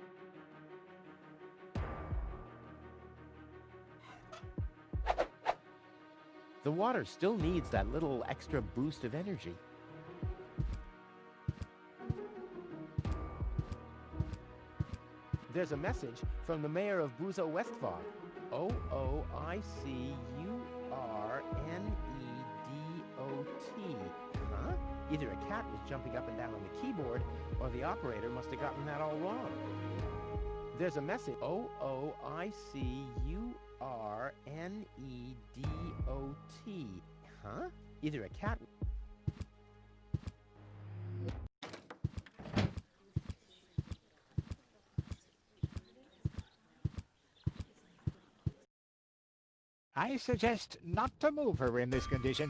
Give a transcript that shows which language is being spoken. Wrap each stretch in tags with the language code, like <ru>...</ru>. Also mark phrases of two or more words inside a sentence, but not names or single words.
<en>The water still needs that little extra boost of energy. There's a message from the mayor of Buzo Westfog. O-O-I-C-U-R-N-E-D-O-T. Huh? Either a cat was jumping up and down on the keyboard, or the operator must have gotten that all wrong. There's a message. O-O-I-C-U-R-N-E-D-O-T. Huh? Either a cat... I suggest not to move her in this condition.</en>